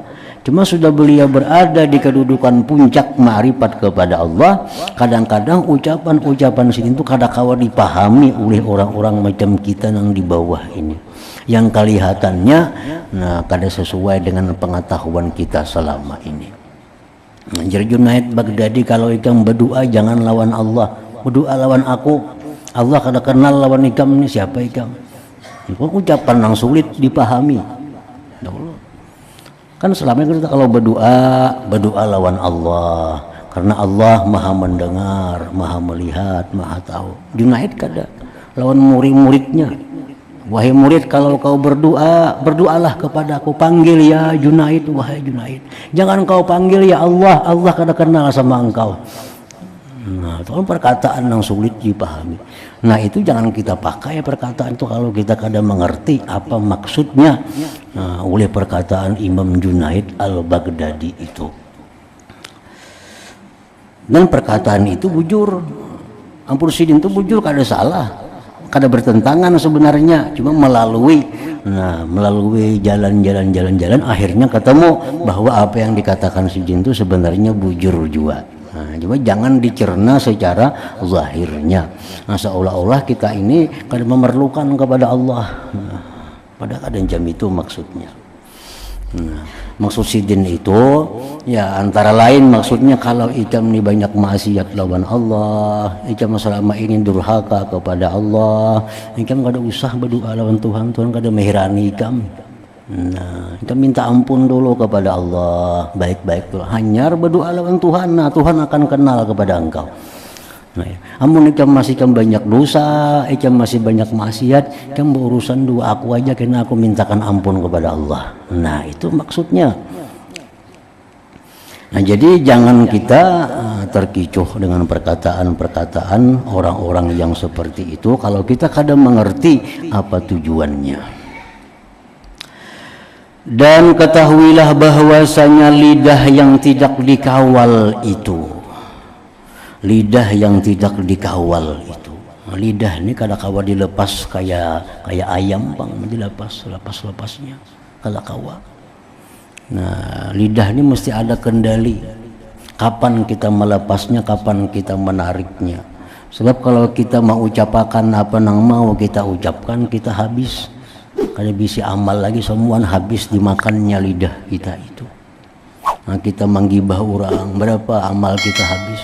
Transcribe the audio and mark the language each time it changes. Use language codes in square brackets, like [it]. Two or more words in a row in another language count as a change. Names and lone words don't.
[id] Cuma sudah beliau berada di kedudukan puncak ma'rifat kepada Allah, kadang-kadang ucapan-ucapan sidin itu kadang-kadang dipahami oleh orang-orang macam kita yang di bawah ini, yang kelihatannya nah kada sesuai dengan pengetahuan kita selama ini. [bjn] Nah, jadi Junaid Baghdadi kalau ikam berdoa jangan lawan Allah, berdoa lawan aku. Allah kada kenal lawan ikam ini siapa ikam. [id] Itu ucapan yang sulit dipahami. Kan selama ini kita kalau berdoa lawan Allah, karena Allah maha mendengar, maha melihat, maha tahu. Junaid kada lawan murid-muridnya. Wahai murid, kalau kau berdoa, berdoalah kepada aku, panggil ya Junaid, wahai Junaid. Jangan kau panggil ya Allah, Allah kada kenal sama engkau. Nah, itu kan perkataan yang sulit dipahami. Nah, itu jangan kita pakai perkataan itu kalau kita kadang mengerti apa maksudnya oleh perkataan Imam Junaid al-Baghdadi itu. [bjn] Dan perkataan itu bujur. Ampun sidin itu bujur kada salah. [id] kada bertentangan sebenarnya, cuma melalui jalan-jalan akhirnya ketemu bahwa apa yang dikatakan si jin itu sebenarnya bujur juga. Nah, cuma jangan dicerna secara zahirnya. Nah, seolah-olah kita ini kada memerlukan kepada Allah. Nah, pada keadaan jam itu maksudnya. Nah, maksud sidin itu ya antara lain maksudnya kalau ikam ini banyak maksiat lawan Allah, ikam selama ini durhaka kepada Allah, [bjn] ikam kada usah berdoa lawan Tuhan, Tuhan kada mehirani ikam. [id] Nah, kita minta ampun dulu kepada Allah, baik-baik dulu. Hanyar berdoa lawan Tuhan, nah Tuhan akan kenal kepada engkau. Nah, ya. [bjn] Amun ikam masih banyak dosa, ikam masih banyak maksiat, ikam berurusan dua aku aja karena aku mintakan ampun kepada Allah. [id] Nah, itu maksudnya. Nah, jadi jangan kita terkecoh dengan perkataan-perkataan orang-orang yang seperti itu kalau kita kadang mengerti apa tujuannya. Dan ketahuilah bahwasanya lidah yang tidak dikawal itu, lidah yang tidak dikawal itu, [bjn] lidah ini kada kawa [id] dilepas kayak ayam bang, dilepas-lepasnya kada kawa. Nah, lidah ini mesti ada kendali. Kapan kita melepasnya, kapan kita menariknya. Sebab kalau kita mau ucapakan apa yang mau kita ucapkan, kita habis. Kada bisa amal lagi, semua habis dimakannya lidah kita itu. Nah, kita menggibah orang, berapa amal kita habis.